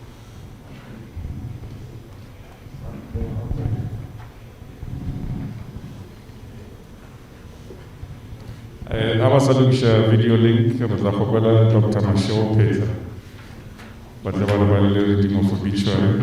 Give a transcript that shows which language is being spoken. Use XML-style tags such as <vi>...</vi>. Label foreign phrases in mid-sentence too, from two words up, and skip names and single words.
<nso>Abasalukisha</nso> <en>video link</en> <nso>re tla gopela Dr. Mashego Phetla. Ba tla ba le</nso> <en>reading of obituary.</en>